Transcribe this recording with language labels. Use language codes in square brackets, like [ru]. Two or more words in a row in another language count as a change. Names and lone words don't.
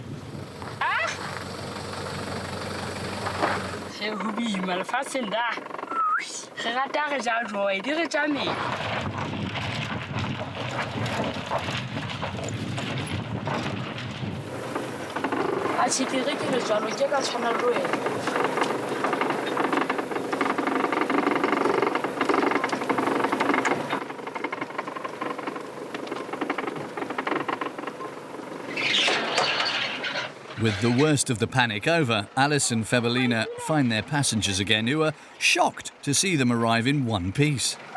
[nso] go boima lefatsheng da re rata re ja joy di re ja mela a tšhikere ke re jalo ke ka tshwana le wena [en] With the worst of the panic over, Alice and Fébellina find their passengers again, who are shocked to see them arrive in one piece.